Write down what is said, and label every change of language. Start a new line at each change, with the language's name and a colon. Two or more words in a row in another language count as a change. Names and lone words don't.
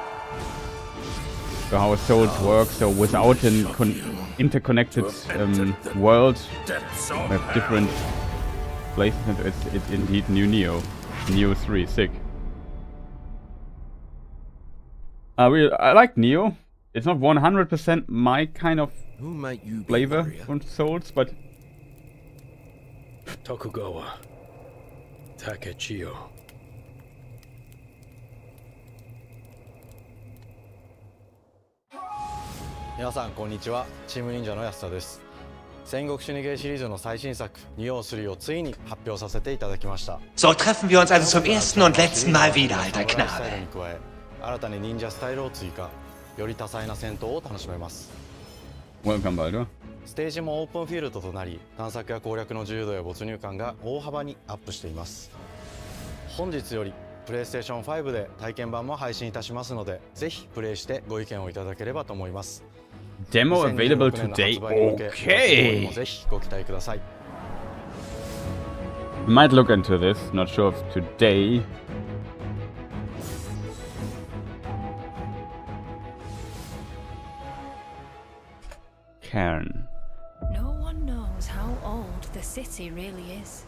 English: So how Souls work, so without an interconnected world, we have different places, and it's indeed new Neo 3, sick. I like Neo. It's not 100% my kind of flavor from Souls, but Tokugawa Takechiyo.
Japanese: 皆さんこんにちは。チーム忍者の安田です。戦国シニゲーシリーズの最新作「203」をついに発表させていただきました。
German: So treffen wir uns also zum ersten und letzten Mal wieder, alter
Japanese: スタイル
German: Knabe.
Japanese: に加え新たに忍者スタイルを追加、より多彩な戦闘を楽しめます。
English: Welcome, Baldur.
Japanese: ステージもオープンフィールドとなり、探索や攻略の自由度や没入感が大幅にアップしています。本日よりプレイステーション5で体験版も配信いたしますので、ぜひプレイしてご意見をいただければと思います。
English: Demo available today. Okay.
Japanese: ぜひご期待ください。
English: We might look into this. Not sure if today. Cairn. No one knows how old the city really is.